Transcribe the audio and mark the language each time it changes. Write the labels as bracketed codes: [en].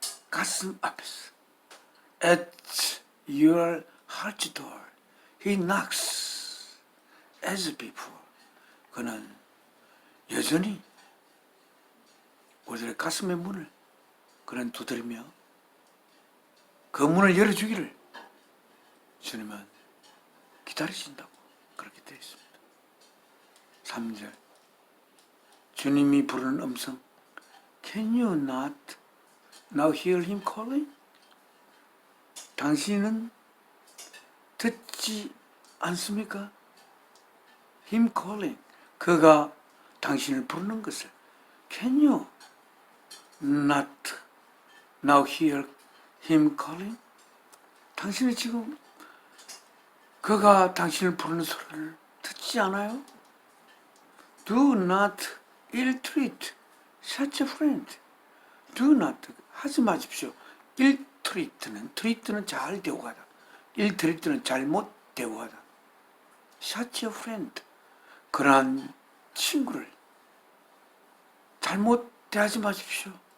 [ko] 가슴 앞에서 [en] at your heart door he knocks as before. [ko] 그는 여전히 우리들의 가슴의 문을 그는 두드리며 그 문을 열어주기를 주님은 기다리신다고 그렇게 되어 있습니다. 3절 주님이 부르는 음성 [en] Can you not now hear him calling? [ko] 당신은 듣지 않습니까? [en] Him calling [ko] 그가 당신을 부르는 것을 [en] Can you not now hear him calling? [ko] 당신은 지금 그가 당신을 부르는 소리를 듣지 않아요? [en] Do not ill-treat such a friend. Do not [ko] 하지 마십시오. treat는 잘 대우하다. ill-treat는 잘못 대우하다. [en] such a friend [ko] 그러한 친구를 잘못 대하지 마십시오.